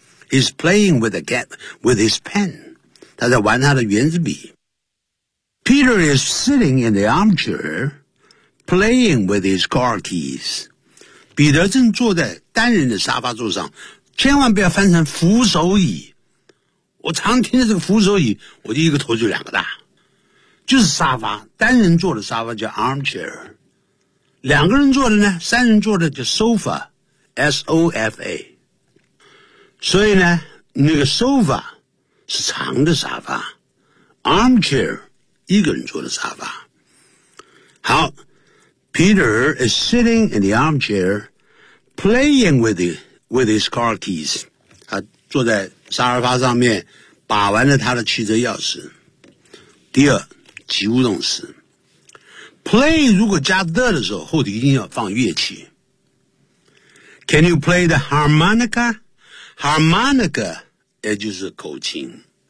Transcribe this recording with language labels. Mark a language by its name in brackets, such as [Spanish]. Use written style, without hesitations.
[English] He's playing with a cat with his pen. [Chinese] 他在玩他的圆珠笔。 [English] Peter is sitting in the armchairPlaying with his car keys. [Chinese] 彼得正坐在单人的沙发座上，千万不要翻成扶手椅。我常听着这个扶手椅，我就一个头就两个大。就是沙发，单人坐的沙发叫 armchair。两个人坐的呢，三人坐的叫 sofa, S-O-F-A。所以呢，那个 sofa 是长的沙发， armchair 一个人坐的沙发。 [English] 好，Peter is sitting in the armchair, playing with his car keys. [Chinese] 他坐在沙发上面，把玩着他的汽车钥匙。第二，及物动词。Play 如果加 the 的时候，后头一定要放乐器。 [English] Can you play the harmonica? Harmonica [Chinese] 也就是口琴。